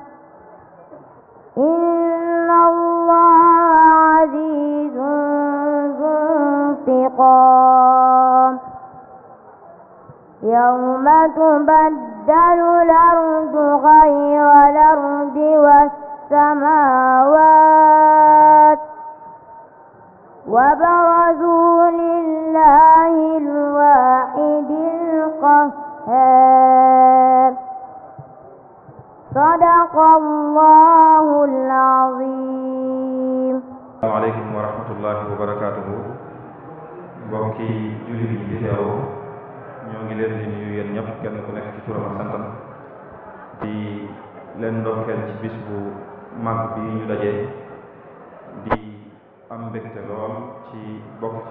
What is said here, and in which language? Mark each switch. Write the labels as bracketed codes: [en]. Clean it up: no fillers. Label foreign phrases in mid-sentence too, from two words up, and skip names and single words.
[ar] إن الله عزيز ذو انتقام يوم تبدل الأرض غير الأرض والسماوات وبرزوا لله الواحد القهار صدق الله العظيم. السلام عليكم ورحمة الله وبركاته. [wo] Mbokki jullit yi fi teew ñoo ngi leen di nuyu yéen ñëpp kenn ku nekk ci turam ak santam di leen ndokkeel ci bis bu mag bi ñu dajee di am mbégte lool ci bokk ci